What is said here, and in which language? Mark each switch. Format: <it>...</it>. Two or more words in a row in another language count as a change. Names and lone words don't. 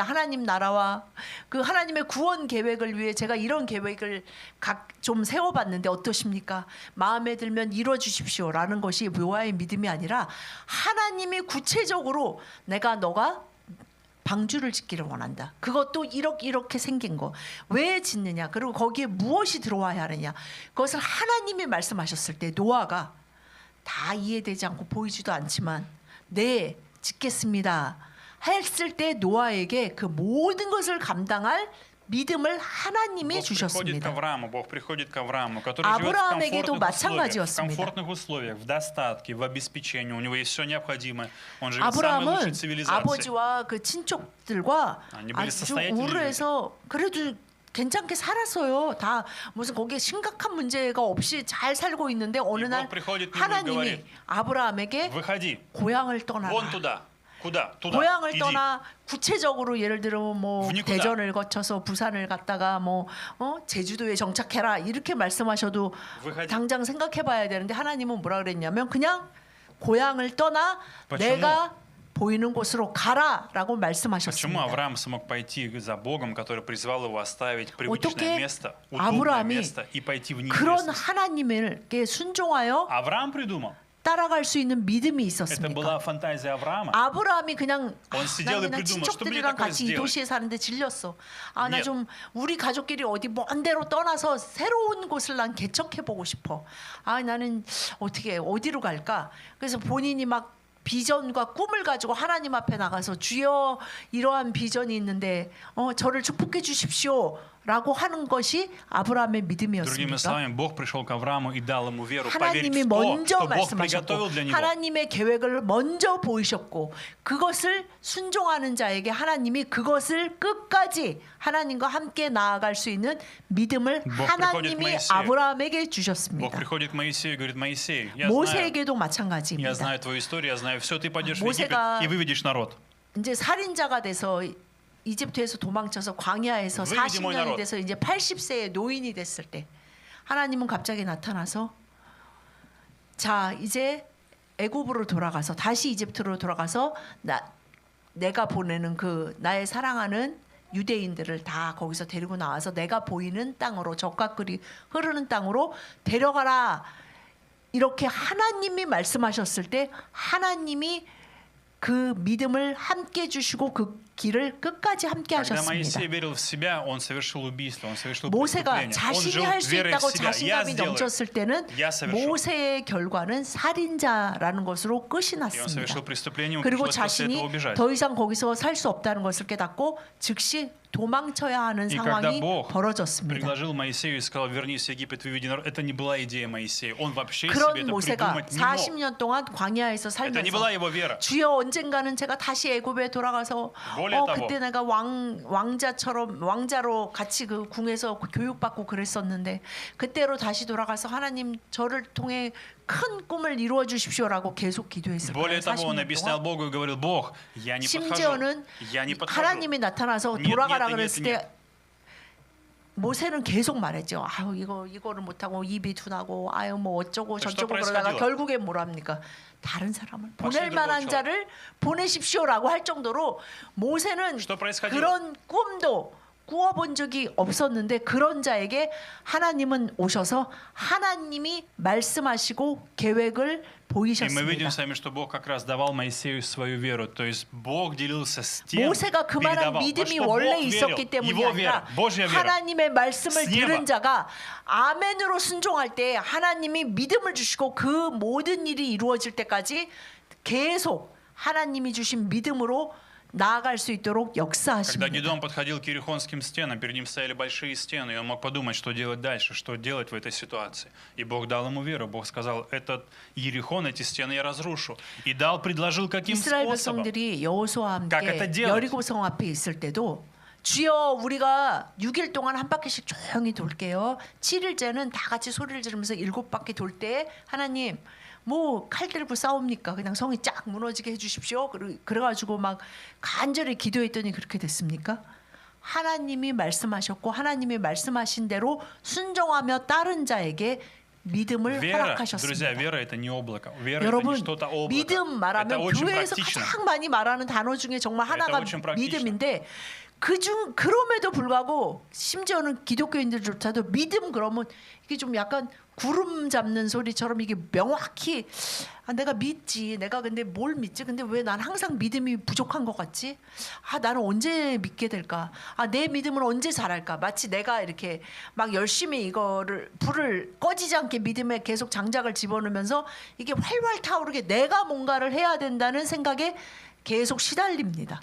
<ko>하나님 나라와 그 하나님의 구원 계획을 위해 제가 이런 계획을 좀 세워봤는데 어떠십니까? 마음에 들면 이루어주십시오라는 것이 노아의 믿음이 아니라 하나님이 구체적으로 너가 방주를 짓기를 원한다. 그것도 이렇게 생긴 거. 왜 짓느냐? 그리고 거기에 무엇이 들어와야 하느냐? 그것을 하나님이 말씀하셨을 때 노아가 다 이해되지 않고 보이지도 않지만 네, 짓겠습니다. 했을 때 노아에게 그 모든 것을 감당할 믿음을 하나님이</ko> <ru>Бог приходит к</ru> <ko>주셨습니다.</ko> <ru>Аврааму, Бог приходит к Аврааму, который живет</ru> <ko>아브라함에게도</ko> <ru>в</ru> <ko>마찬가지였습니다.</ko> <ru>комфортных условиях, в достатке, в обеспечении. У него есть все необходимое. Он живет в самой лучшей</ru> <ko>아브라함은</ko> <ru>цивилизации.</ru> <ko>아버지와 그 친척들과</ko> <ru>아니, были</ru> <ko>아주</ko> <ru>состоятельные</ru> <ko>우르해서 그래도 괜찮게 살았어요. 다 무슨 거기에 심각한 문제가 없이 잘 살고 있는데 어느</ko> <ru>И</ru> <ko>날</ko> <ru>Бог приходит к нему и</ru> <ko>하나님이</ko> <ru>говорит,</ru> <ko>아브라함에게</ko> <ru>выходи,</ru> <ko>고향을 떠나라.</ko> <ru>вон туда. Куда? Туда.</ru> <ko>고향을</ko> <ru>Иди.</ru> <ko>떠나 구체적으로 예를 들어 뭐</ko> <ru>В никуда.</ru> <ko>대전을 거쳐서 부산을 갔다가 뭐 제주도에 정착해라 이렇게 말씀하셔도</ko> <ru>выходи.</ru> <ko>당장 생각해봐야 되는데 하나님은 뭐라 그랬냐면 그냥 고향을 떠나</ko> <ru>почему?</ru> <ko>내가 보이는 곳으로 가라라고</ko> <ru>Почему</ru> <ko>말씀하셨습니다.</ko> <ru>Авраам смог пойти за Богом, который призвал его оставить</ru> <ko>어떻게</ko> <ru>привычное место, удобное</ru> <ko>아브라함이</ko> <ru>место и пойти в</ru> <ko>그런</ko> <ru>неизвестность?</ru> <ko>하나님께 순종하여</ko> <ru>Авраам придумал.</ru> <ko>따라갈 수 있는 믿음이</ko> <ru>Это</ru> <ko>있었습니까?</ko> <ru>была фантазия Авраама.</ru> <ko>아브라함이 그냥</ko> <ru>Он сидел и</ru> <ko>그냥</ko> <ru>придумал, что бы мне</ru> <ko>친척들이랑</ko> <ru>такое</ru> <ko>같이 이</ko> <ru>сделать?</ru> <ko>도시에 사는데 질렸어. 나</ko> <ru>Нет.</ru> <ko>좀 우리 가족끼리 어디 먼 데로 떠나서 새로운 곳을 난 개척해 보고 싶어. 나는 어디로 갈까? 그래서 본인이 막 비전과 꿈을 가지고 하나님 앞에 나가서 주여 이러한 비전이 있는데 저를 축복해 주십시오라고 하는 것이 아브라함의</ko> <ru>Другими</ru> <ko>믿음이었습니다.</ko> <ru>словами, Бог пришел к Аврааму и дал ему веру, поверить</ru> <ko>하나님이</ko> <ru>в то,</ru> <ko>먼저</ko> <ru>что Бог приготовил</ru> <ko>말씀하셨고</ko> <ru>для него.</ru> <ko>하나님의 계획을 먼저 보이셨고 그것을 순종하는 자에게 하나님이 그것을 끝까지 하나님과 함께 나아갈 수 있는 믿음을</ko> <ru>Бог</ru> <ko>하나님이</ko> <ru>приходит к Моисею.</ru> <ko>아브라함에게</ko> <ru>Бог</ru> <ko>주셨습니다.</ko> <ru>приходит к Моисею и говорит: Моисей, я знаю,</ru> <ko>모세에게도</ko> <ru>я</ru> <ko>마찬가지입니다.</ko> <ru>знаю твою историю, я знаю все, ты пойдешь в Египет</ru> <ko>모세가</ko> <ru>и выведешь народ.</ru> <ko>이제 살인자가 돼서 이집트에서 도망쳐서 광야에서</ko> <ru>Выведи мой</ru> <ko>40년이</ko> <ru>народ.</ru> <ko>돼서 이제 80세의 노인이 됐을 때 하나님은 갑자기 나타나서 자 이제 애굽으로 돌아가서 다시 이집트로 돌아가서 내가 보내는 그 나의 사랑하는 유대인들을 다 거기서 데리고 나와서 내가 보이는 땅으로 적과 꿀이 흐르는 땅으로 데려가라 이렇게 하나님이 말씀하셨을 때 하나님이 그 믿음을 함께 주시고 그 길을 끝까지 함께</ko> <ru>Когда</ru> <ko>하셨습니다.</ko> <ru>Моисей верил в себя, он совершил убийство, он совершил</ru> <ko>모세가</ko> <ru>преступление. Он</ru> <ko>자신이</ko> <ru>жил</ru> <ko>할 수</ko> <ru>верой в</ru> <ko>있다고</ko> <ru>себя. Я</ru> <ko>자신감이</ko> <ru>сделаю.</ru> <ko>넘쳤을 때는</ko> <ru>Я совершу.</ru> <ko>모세의 결과는 살인자라는 것으로 끝이</ko> <ru>И он совершил</ru> <ko>났습니다.</ko> <ru>преступление, ему</ru> <ko>그리고</ko> <ru>пришлось после этого</ru> <ko>자신이</ko> <ru>убежать.</ru> <ko>더 이상 거기서 살 수 없다는 것을 깨닫고 즉시 도망쳐야 하는</ko> <ru>И когда</ru> <ko>상황이</ko> <ru>Бог</ru> <ko>벌어졌습니다.</ko> <ru>предложил Моисею и сказал: вернись в Египет, выведи народ, это не была идея Моисея. Он вообще себе</ru> <ko>그런</ko> <ru>это</ru> <ko>모세가</ko> <ru>придумать не мог.</ru> <ko>40년 동안 광야에서</ko> <ru>Это не</ru> <ko>살면서</ko> <ru>была его вера.</ru> <ko>주여 언젠가는 제가 다시 애굽에 돌아가서</ko> <ru>более того,</ru> <ko>그때 내가 왕자로 같이 그 궁에서 교육받고 그랬었는데 그때로 다시 돌아가서 하나님 저를 통해 큰 꿈을 이루어 주십시오라고 계속 기도했을 거예요.</ko> <ru>Более того, он</ru> <ko>40년</ko> <ru>объяснял</ru> <ko>동안.</ko> <ru>Богу и говорил: Бог, я не подхожу.</ru> <ko>심지어는</ko> <ru>Я не подхожу.</ru> <ko>하나님이 나타나서</ko> <ru>Нет,</ru> <ko>돌아가라</ko> <ru>нет,</ru> <ko>그랬을</ko> <ru>нет,</ru> <ko>때 모세는 계속 말했죠. 이거를 못하고 입이 둔하고 뭐 어쩌고</ko> <ru>что</ru> <ko>저쩌고 그러다가</ko> <ru>происходило?</ru> <ko>결국에 뭐랍니까? 다른 사람을</ko> <ru>Пошли</ru> <ko>보낼</ko> <ru>другого</ru> <ko>만한</ko> <ru>человека.</ru> <ko>자를 보내십시오라고 할 정도로 모세는</ko> <ru>Что происходило?</ru> <ko>그런 꿈도 꾸어본 적이 없었는데 그런 자에게 하나님은 오셔서 하나님이 말씀하시고 계획을</ko> <ru>И мы видим</ru> <ko>보이셨습니다.</ko> <ru>с вами, что Бог как раз давал Моисею свою веру. То есть Бог делился с тем,</ru> <ko>모세가 그만한</ko> <ru>передавал. Вот</ru> <ko>믿음이</ko> <ru>что</ru> <ko>원래</ko> <ru>Бог</ru> <ko>있었기</ko> <ru>верил,</ru> <ko>때문이</ko> <ru>Его</ru> <ko>아니라</ko> <ru>вера, Божья вера.</ru> <ko>하나님의 말씀을</ko> <ru>с неба.</ru> <ko>들은 자가 아멘으로 순종할 때 하나님이 믿음을 주시고 그 모든 일이 이루어질 때까지 계속 하나님이 주신 믿음으로 나아갈 수 있도록</ko> <ru>Когда</ru> <ko>역사하십니다.</ko> <ru>Гедеон подходил к Иерихонским стенам, перед ним стояли большие стены, и он мог подумать, что делать дальше, что делать в этой ситуации. И Бог дал ему веру. Бог сказал, этот Иерихон, эти стены я разрушу. И предложил, каким</ru> <ko>이스라엘</ko> <ru>способом.</ru> <ko>백성들이 여호수아와</ko> <ru>Как</ru> <ko>함께</ko> <ru>это делать?</ru> <ko>여리고성 앞에 있을 때도 주여 우리가 6일 동안 한 바퀴씩 조용히 돌게요. 7일째는 다 같이 소리를 지르면서 7바퀴 돌 때 하나님 뭐 칼 들고 싸웁니까? 그냥 성이 쫙 무너지게 해주십시오. 그래가지고 막 간절히 기도했더니 그렇게 됐습니까? 하나님이 말씀하셨고 하나님이 말씀하신 대로 순종하며 따른 자에게 믿음을</ko> <ru>Вера,</ru> <ko>허락하셨습니다.</ko> <ru>друзья, вера это не облако. Вера это не</ru> <ko>여러분</ko> <ru>что-то облако.</ru> <ko>믿음</ko> <ru>Это</ru> <ko>말하면</ko> <ru>очень</ru> <ko>교회에서</ko> <ru>практично.</ru> <ko>가장 많이 말하는 단어 중에 정말 하나가</ko> <ru>очень практично.</ru> <ko>믿음인데 그럼에도 불구하고 심지어는 기독교인들조차도 믿음 그러면 이게 좀 약간 구름 잡는 소리처럼 이게 명확히 내가 믿지 내가 근데 뭘 믿지 근데 왜 난 항상 믿음이 부족한 것 같지 나는 언제 믿게 될까 내 믿음은 언제 자랄까 마치 내가 이렇게 막 열심히 이거를 불을 꺼지지 않게 믿음에 계속 장작을 집어넣으면서 이게 활활 타오르게 내가 뭔가를 해야 된다는 생각에 계속 시달립니다.</ko>